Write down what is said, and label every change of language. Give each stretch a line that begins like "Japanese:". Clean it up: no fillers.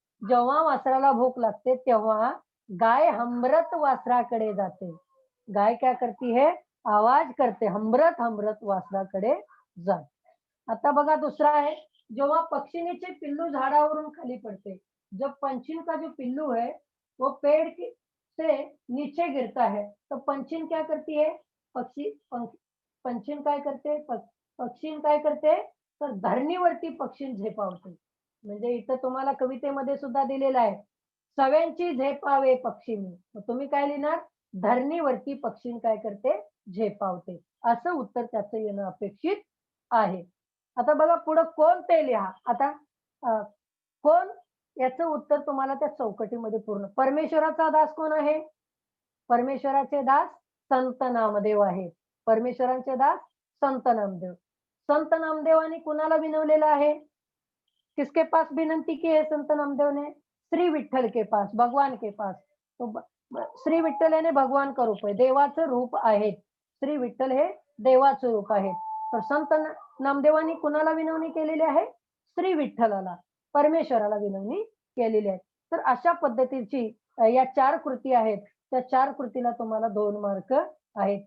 Marathi: जेव्हा वासराला भूक लागते, तेव्हा गाय हमरत वासराकडे जाते.
Hindi: गाय क्या करती है?
Marathi: आवाज करते, हमरत-हमरत वासराकडे जाते. आता बघा दुसरा आहे, जेव्हा पक्षिणीचे पिल्लू झाडावरून खाली पडते.
Hindi: जब पंछी का जो पिल्लू है, वो पेड़ की से नीचे गिरता है, तो पंछीन क्या करती है?
Marathi: पक्षी पंख पंछीन काय करते? पक्षीन काय करते? तर धरणीवरती पक्षीन झेपावते. म्हणजे इथं तुम्हाला कवितेमध्ये सुद्धा दिलेलं आहे. सव्यांची झेपावे पक्षिणी. मग तुम्ही काय लिहिणार? धरणीवरती पक्षीन काय करते? झेपावते. असं उत्तर त्याचं येणं अपेक्षित आहे. आता बघा पुढं कोण ते लिहा. आता अ, कोण याचं उत्तर तुम्हाला त्या चौकटीमध्ये पूर्ण परमेश्वराचा दास कोण आहे? परमेश्वराचे दास संत नामदेव आहेत. परमेश्वरांचे दास संत नामदेव. संत नामदेवांनी कुणाला विनवलेलं आहे?
Hindi: किसके पास विनंती की है संत नामदेव ने? श्री विठ्ठल के पास, भगवान के पास.
Marathi: तो श्री विठ्ठल याने
Hindi: भगवान का रूप
Marathi: आहे. देवाचं रूप आहे. श्री विठ्ठल हे देवाचं रूप आहे. तर संत नामदेवांनी कुणाला विनवणी केलेली आहे? श्री विठ्ठलाला, परमेश्वराला विनवणी केलेली आहे. तर अशा पद्धतीची या 4 कृती आहेत. त्या 4 कृतीला तुम्हाला 2 मार्क आहेत.